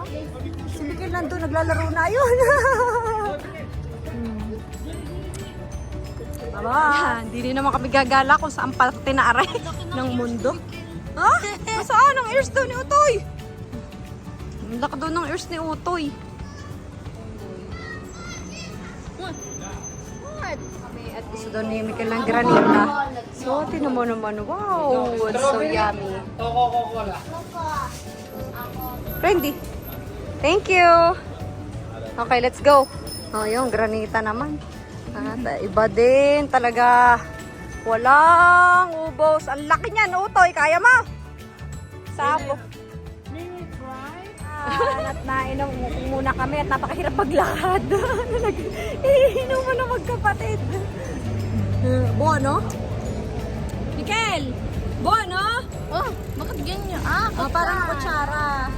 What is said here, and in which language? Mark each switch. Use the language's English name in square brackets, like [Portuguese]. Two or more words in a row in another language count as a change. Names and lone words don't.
[Filipino] Si Mikil nandun, naglalaro na yun. Aba, hindi rin naman kami gagala kung saan pa tinaaray ng mundo. Ha? Saan ang ears daw ni Utoy? Ang laki daw ng ears ni Utoy. [English] What? [Filipino] Kami at gusto daw ni Mikil ng granita. So, tinan mo naman. [English] Wow, it's so yummy. Coca-Cola. Randy, Thank you. Okay, let's go. [Filipino] Oh, yung granita naman. Iba din talaga. Walang ubos. Ang laki niyan, Utoy. Kaya mo? Sapo. At nainom muna kami at napakahirap maglakad. Iinom mo na magkapatid. [Italian] Buono? Mikel! Buono? [Filipino] Oh, bakit ganyan? Parang kutsara.